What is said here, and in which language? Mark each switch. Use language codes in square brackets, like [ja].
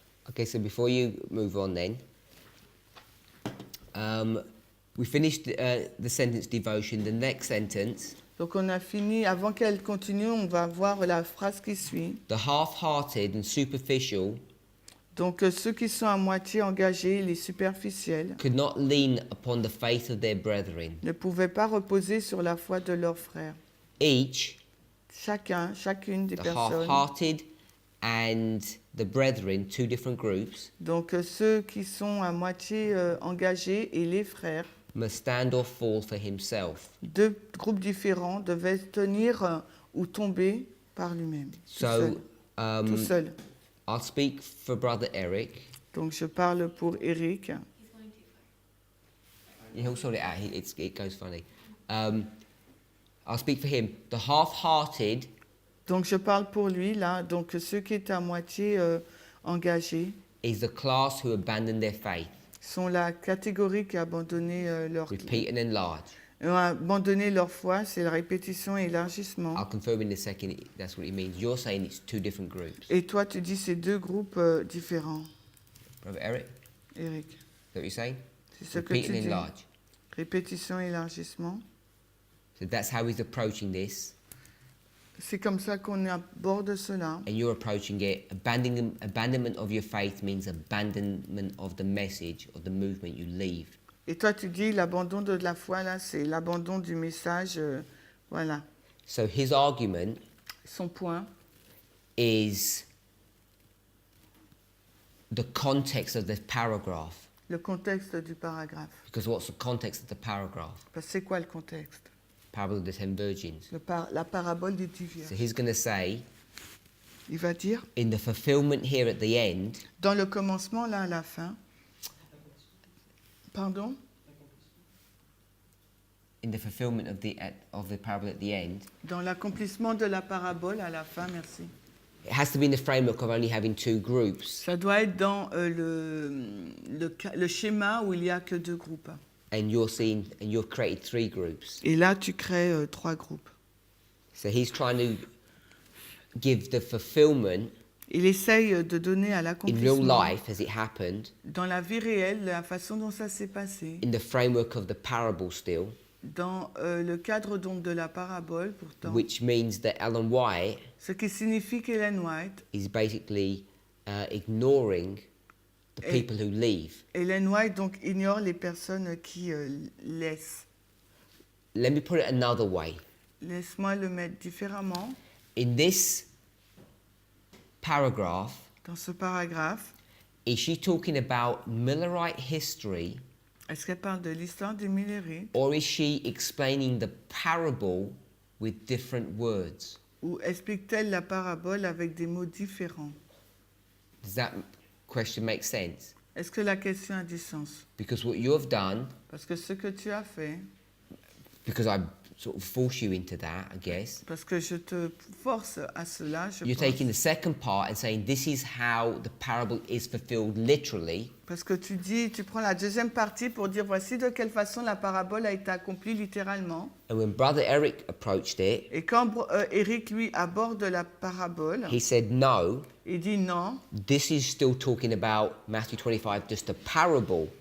[en] Okay, so before you move on then, we finished the sentence devotion. The next sentence, [fr] Donc on a fini, avant qu'elle continue, on va voir la phrase qui suit. [en] the half-hearted and superficial [fr] Donc ceux qui sont à moitié engagés, les superficiels, [en] could not lean upon the faith of their brethren. [fr] ne pouvaient pas reposer sur la foi de leurs frères. [en] Each, [fr] Chacune des [en] the [fr] personnes, [en] half-hearted and the brethren, 2 different groups, [fr] donc ceux qui sont à moitié engagés et les frères, [en] must stand or fall for himself. [fr] 2 groupes différents devaient tenir ou tomber par lui-même, [en] So [fr] tout seul. [en] I'll speak for Brother Eric. [fr] Donc je parle pour Eric. [en] He's going too far. Yeah, he'll sort it out. It goes funny. I'll speak for him. The half-hearted [fr] Donc je parle pour lui là. Donc ceux qui étaient à moitié engagés [en] is the class who abandoned their faith. [fr] sont la catégorie qui a abandonné [en] Repeat and enlarge. [fr] ont abandonné leur foi, c'est la répétition et l'élargissement. [en] I'll confirm in a second that's what it means. You're saying it's 2 different groups. [fr] Et toi, tu dis c'est 2 groupes différents, [en] Brother Eric, is [fr] Eric. [en] that what you're saying? [fr] C'est ce que [en] Repeat [fr] tu [en] and [fr] dis. [en] enlarge. [fr] Répétition et élargissement. [en] So that's how he's approaching this. [fr] C'est comme ça qu'on aborde cela. [en] And you're approaching it. Abandonment of your faith means abandonment of the message of the movement. You leave. [fr] Et toi, tu dis l'abandon de la foi, là, c'est l'abandon du message. Voilà. [en] So his argument [fr] Son point, [en] is the context of the paragraph. [fr] le contexte du paragraphe. [en] Because what's the context of the paragraph? [fr] Parce que c'est quoi le contexte? [en] Parable of the 10 virgins. [fr] La parabole des 10 [en] So [fr] vierges. [en] he's going to say, [fr] Il va dire, [en] in the fulfillment here at the end, [fr] dans le commencement, là, à la fin. Pardon? [en] in the fulfillment of the parable at the end, [fr] Dans l'accomplissement de la parabole, à la fin, merci. [en] it has to be in the framework of only having 2 groups. [fr] Ça doit être dans le schéma où il n'y a que 2 groupes. [en] And you've created 3 groups. [fr] Et là, tu crées 3 groupes. [en] So he's trying to give the fulfillment [fr] Il essaye de donner à [en] in real [fr] l'accomplissement, [en] life as it happened, [fr] dans la vie réelle, la façon dont ça s'est passé, [en] in the framework of the parable still, [fr] dans le cadre donc de la parabole pourtant, [en] which means that Ellen White [fr] ce qui signifie qu'Ellen White, [en] is basically ignoring the [fr] Et- [en] people who leave. [fr] Ellen White donc ignore les personnes qui laissent. [en] Let me put it another way. [fr] Laisse-moi le mettre différemment. [en] In this paragraph, [fr] Dans ce paragraphe, [en] is she talking about Millerite history, [fr] est-ce qu'elle parle de l'histoire des Millérites [en] or is she explaining the parable with different words? [fr] ou explique-t-elle la parabole avec des mots différents? [en] Does that question make sense? [fr] Est-ce que la question a du sens? [en] Because what you have done, [fr] Parce que ce que tu as fait, [en] because I sort of force you into that, I guess, [fr] parce que je te force à cela, je [en] you're [fr] pense, [en] taking the second part and saying this is how the parable is fulfilled literally, [fr] parce que tu prends la deuxième partie pour dire voici de quelle façon la parabole a été accomplie littéralement. [en] and when Brother Eric approached it, [fr] Et quand Eric, lui, aborde la parabole, [en] he said, no, [fr] il dit non, [en] this is still talking about Matthew 25, just a parable.